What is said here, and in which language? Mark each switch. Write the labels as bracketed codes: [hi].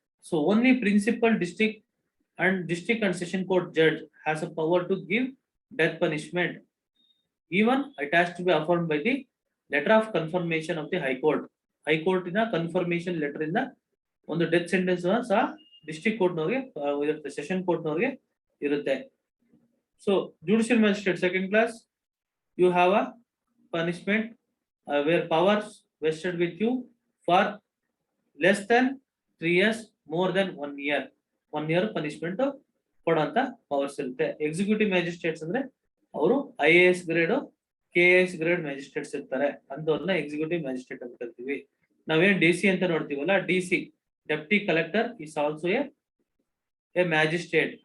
[en] So only principal district and session court judge has a power to give death punishment. Even it has to be affirmed by the letter of confirmation of the high court. [kn] ಹೈಕೋರ್ಟಿನ confirmation letter ಇಂದ ಒಂದು death sentence ಸಹ district ಕೋರ್ಟ್ನವ್ರಿಗೆ ಇರುತ್ತೆ, session ಕೋರ್ಟ್ನವ್ರಿಗೆ ಇರುತ್ತೆ. [en] So judicial magistrate second class, you have a punishment where powers vested with you for less than 3 years, more than 1 year. [kn] 1 year punishment ಕೊಡುವಂತ powers ಇರುತ್ತೆ. Executive magistrates ಅಂದ್ರೆ ಅವರು IAS grade, KAS grade magistrates ಇರ್ತಾರೆ, ಅಂತವ್ರನ್ನ executive magistrate ಅಂತ ಕರಿತೀವಿ. ನಾವೇನ್ DC ಅಂತ ನೋಡ್ತೀವಲ್ಲ, [en] DC deputy collector is also a magistrate.